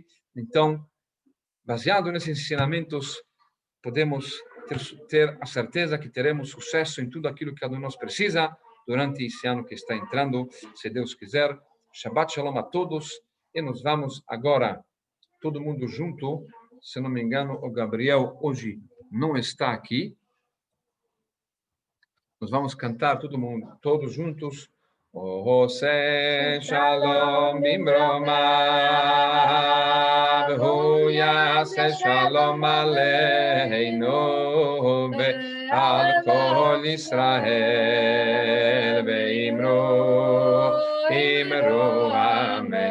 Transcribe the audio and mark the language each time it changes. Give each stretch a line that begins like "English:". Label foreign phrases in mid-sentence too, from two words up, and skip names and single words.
Portuguese: Então, baseado nesses ensinamentos, podemos ter a certeza que teremos sucesso em tudo aquilo que cada um de nós precisa durante esse ano que está entrando, se Deus quiser.
Hebrew: שבת שלום
Portuguese: a todos. E nós vamos agora, todo mundo junto. Se não me engano, o Gabriel hoje não está aqui. Nós vamos cantar todo mundo, todos juntos,
Hebrew: עושה שלום במרומיו הוא יעשה שלום עלינו ועל כל ישראל ואמרו אמן.